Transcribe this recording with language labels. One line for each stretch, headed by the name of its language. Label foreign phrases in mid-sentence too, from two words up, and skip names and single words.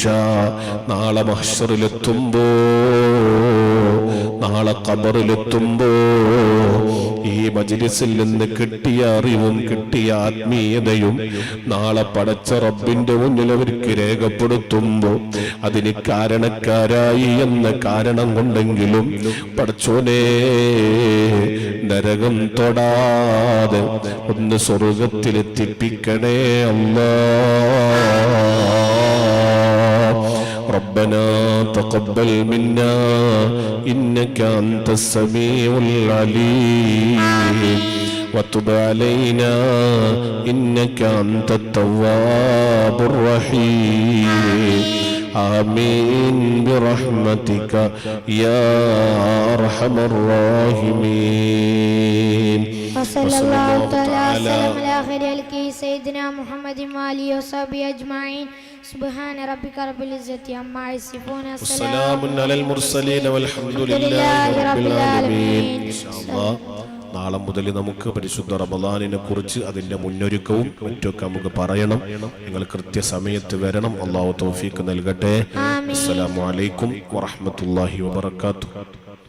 Malayalam: നാളെ മഹ്ശറിലെത്തുമ്പോ, നാളെ ഖബറിലെത്തുമ്പോ ഈ മജ്ലിസിൽ നിന്ന് കിട്ടിയ അറിവും കിട്ടിയ ആത്മീയതയും നാളെ പടച്ച റബ്ബിന്റെ മുന്നിൽ അവർക്ക് രേഖപ്പെടുത്തുമ്പോ അതിന് കാരണക്കാരായി എന്ന കാരണം കൊണ്ടെങ്കിലും പടച്ചോനെ നരകം തൊടാതെ ഒന്ന് സ്വർഗത്തിലെത്തിപ്പിക്കണേ അല്ലാഹ്.
Arabic: ربنا تقبل منا إنك أنت السميع العليم وتب علينا إنك أنت التواب الرحيم آمين برحمتك يا أرحم الراحمين. وصلى الله تعالى وسلم على خير خلقه سيدنا محمد وآله وصحبه أجمعين. سبحان ربك رب العزة عما يصفون وسلام على المرسلين والحمد لله رب العالمين. إن شاء الله
Malayalam: നാളെ മുതൽ നമുക്ക് പരിശുദ്ധ റമളാനിനെ കുറിച്ച് അതിന്റെ മുന്നൊരുക്കവും മറ്റൊക്കെ നമുക്ക് പറയണം. നിങ്ങൾ കൃത്യസമയത്ത് വരണം. അല്ലാഹു തൗഫീഖ് നൽകട്ടെ.
Arabic: السلام عليكم ورحمة الله وبركاته.